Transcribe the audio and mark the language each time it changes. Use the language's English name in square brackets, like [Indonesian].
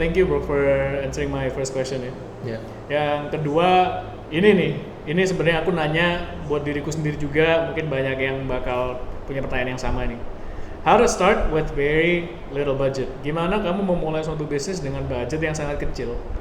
[English] Thank you bro for answering my first question ya. Yeah. [Indonesian] Yang kedua ini sebenarnya aku nanya buat diriku sendiri juga, mungkin banyak yang bakal punya pertanyaan yang sama nih. [English] How to start with very little budget? [Indonesian] Gimana kamu memulai suatu bisnis dengan budget yang sangat kecil?